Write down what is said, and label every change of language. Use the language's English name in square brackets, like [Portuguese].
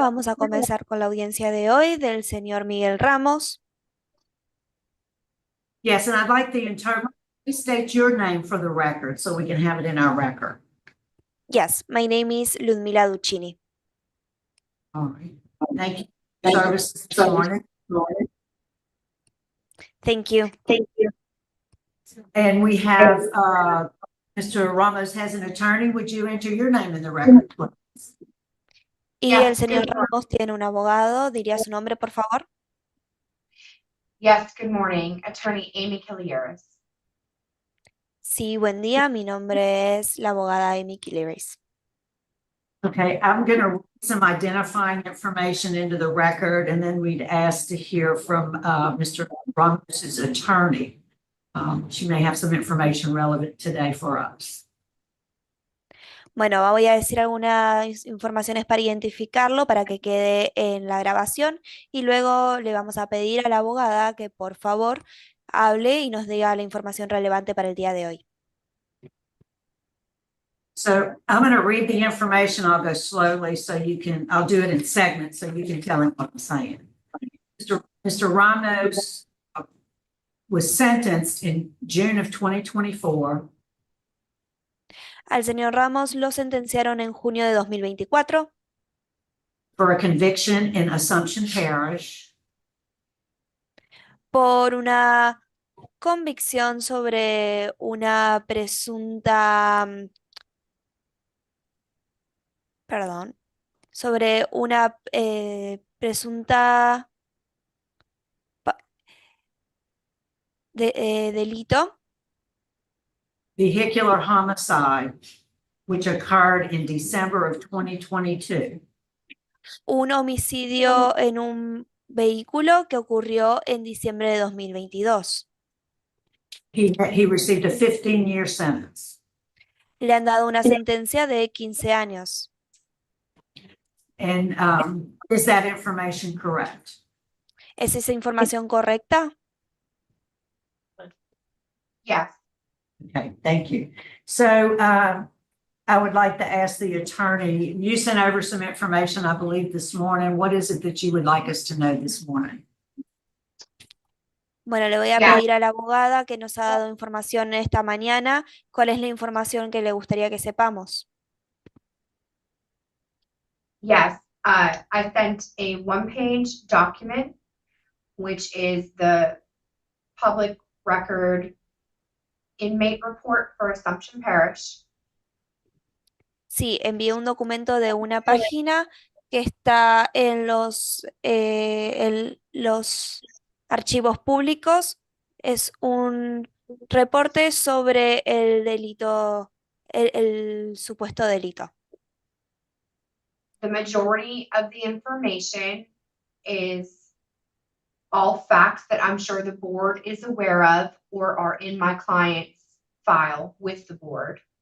[Spanish] Vamos a comenzar con la audiencia de hoy del señor Miguel Ramos. [English] Yes, and I'd like the interpreter to state your name for the record so we can have it in our record. Yes, my name is Ludmila Duccini. All right. Thank you for your service this morning. Thank you. And we have, Mr. Ramos has an attorney. Would you enter your name in the record, please? [Spanish] Y [English] Yes, [Spanish] el señor [English] good morning. [Spanish] Ramos tiene un abogado. ¿Diría su nombre, por favor? [English] Yes, good morning. Attorney Amy Kilieris. [Spanish] Sí, buen día. Mi nombre es la abogada Amy Kilieris. [English] Okay, I'm going to read some identifying information into the record, and then we'd ask to hear from Mr. Ramos's attorney. She may have some information relevant today for us. [Spanish] Bueno, voy a decir algunas informaciones para identificarlo, para que quede en la grabación, y luego le vamos a pedir a la abogada que por favor hable y nos diga la información relevante para el día de hoy. [English] So I'm going to read the information. I'll go slowly so you can, I'll do it in segments so you can tell him what I'm saying. Mr. Ramos was sentenced in June of 2024 [Spanish] Al señor Ramos lo sentenciaron en junio de 2024 [English] for a conviction in Assumption Parish [Spanish] por una convicción sobre una presunta, sobre una presunta delito, [English] vehicular homicide, which occurred in December of 2022. [Spanish] un homicidio en un vehículo que ocurrió en diciembre de 2022. [English] He received a 15-year sentence. [Spanish] Le han dado una sentencia de 15 años. [English] And is that information correct? [Spanish] ¿Es esa información correcta? [English] Yes. Okay, thank you. So I would like to ask the attorney, you sent over some information, I believe, this morning. What is it that you would like us to know this morning? [Spanish] Bueno, le voy a [English] Yeah. [Spanish] pedir a la abogada que nos ha dado información esta mañana. ¿Cuál es la información que le gustaría que sepamos? [English] Yes, I sent a one-page document, which is the public record inmate report for Assumption Parish. [Spanish] Sí, envié un documento de una página que está en los archivos públicos. Es un reporte sobre el delito, el supuesto delito. [English] The majority of the information is all facts that I'm sure the board is aware of or are in my client's file with the board.